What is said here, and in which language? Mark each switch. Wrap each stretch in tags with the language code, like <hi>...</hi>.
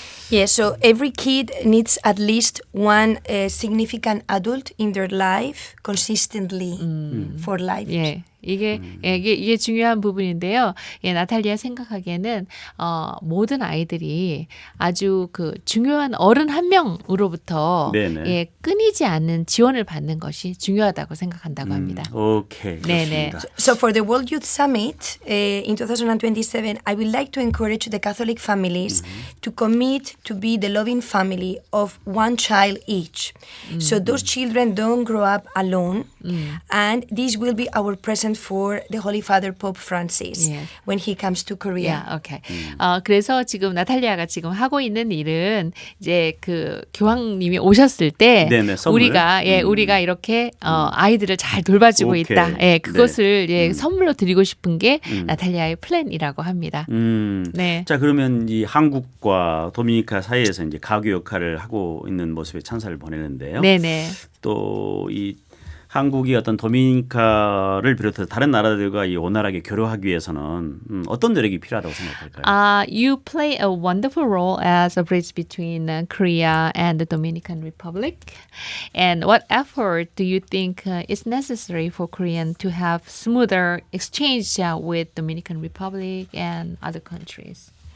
<en>Yeah, so every kid needs at least one significant adult in their life consistently for life.</en> <ko>예. 이게 중요한 부분인데요. 예, 나탈리아 생각하기에는 모든 아이들이 아주 그 중요한 어른 한 명으로부터 네네. 예, 끊이지 않는 지원을 받는 것이 중요하다고 생각한다고 합니다. 오케이. 네네. 좋습니다.</ko> <en>So for the World Youth Summit in 2027, I would like to encourage the Catholic families to commit to be the loving family of one child each. So those children don't grow up alone. And this will be our present for the Holy Father Pope Francis Yeah. when he comes to Korea.</en> <ko>오케이. 그래서 지금 나탈리아가 지금 하고 있는 일은 이제 그 교황님이 오셨을 때 네네, 선물. 우리가 이렇게 아이들을 잘 돌봐주고 오케이. 있다. 예, 그것을 네. 예, 선물로 드리고 싶은 게 나탈리아의 플랜이라고 합니다. 네. 자, 그러면 이 한국과 도미니카 사이에서 이제 가교 역할을 하고 있는 모습에 찬사를 보내는데요. 네네. 또 이 한국이 어떤 도미니카를 비롯해서 다른 나라들과 이 원활하게 교류하기 위해서는 어떤 노력이 필요하다고 생각할까요?</ko> <en>You play a wonderful role as a bridge between Korea and the Dominican Republic. And what effort do you think is necessary for Korean to have smoother exchange with Dominican Republic and other countries?</en>